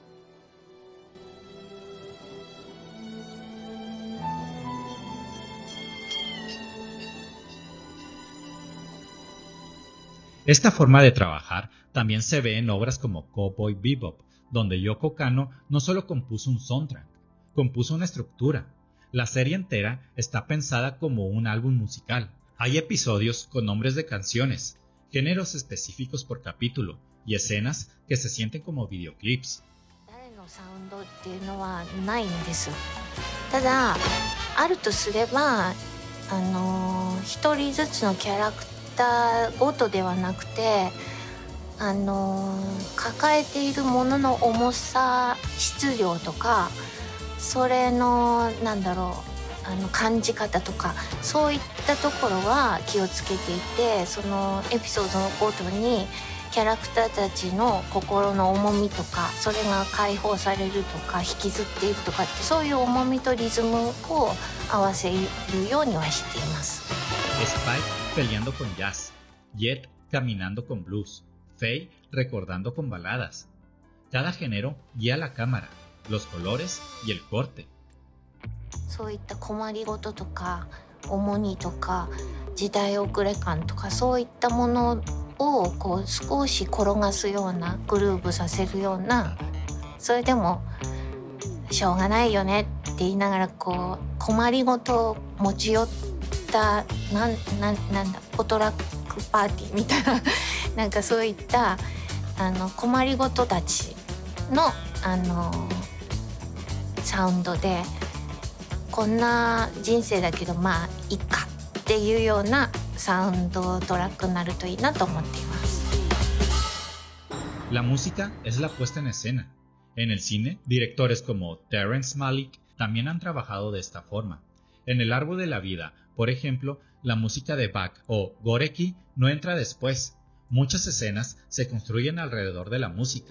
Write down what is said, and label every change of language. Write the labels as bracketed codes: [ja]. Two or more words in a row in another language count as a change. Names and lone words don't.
[es] Esta forma de trabajar también se ve en obras como Cowboy Bebop, donde Yoko Kanno no solo compuso un soundtrack, compuso una estructura. La serie entera está pensada como un álbum musical. Hay episodios con nombres de canciones, géneros específicos por capítulo y escenas que se sienten como videoclips. [ja] サウンドっていうのはないんです。ただあるとすれば一人ずつのキャラクターごとではなくて抱えているものの重さ、質量とかそれの感じ方とかそういったところは気をつけていて、そのエピソードごとにキャラクターたちの心の重みとかそれが解放されるとか引きずっているとかってそういう重みとリズムを合わせるようにはしています。 [es] Spike peleando con jazz, Jet caminando con blues, Faye recordando con baladas. Cada género guía la cámara, los colores y el corte. [ja] そういった困りごととか重荷とか時代遅れ感とかそういったものをこう少し転がすようなグルーブさせるような、それでもしょうがないよねって言いながらこう困りごとを持ち寄ったなんだポトラックパーティーみたいななんかそういった困りごとたちのサウンドでこんな人生だけどまあいいかっていうようなサウンドトラックになるといいなと思っています。 [es] La música es la puesta en escena. En el cine, directores como Terrence Malick también han trabajado de esta forma. En El árbol de la vida, por ejemplo, la música de Bach o Goreki no entra después. Muchas escenas se construyen alrededor de la música.